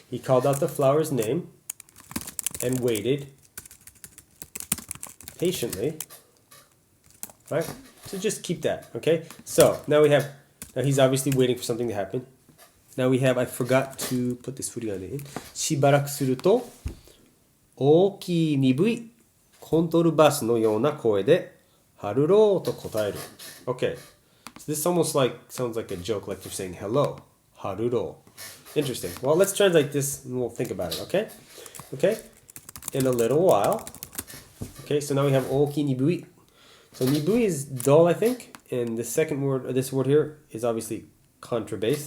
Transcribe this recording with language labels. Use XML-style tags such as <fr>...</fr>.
<en>He called out the flower's name and waited patiently. Right? So just keep that, okay? So now he's obviously waiting for something to happen. Now we have, I forgot to put this furigane in.</en> <ja>しばらくすると大きい鈍いコントルバスのような声でハルローと答える.</ja> <en>Okay, so this almost sounds like a joke, like you're saying hello, haruro. Interesting. Well, let's translate this and we'll think about it, okay? Okay, in a little while. Okay, so now we have oki nibui. So nibui is dull, I think, and the second word, or this word here, is obviously contrabass.</en>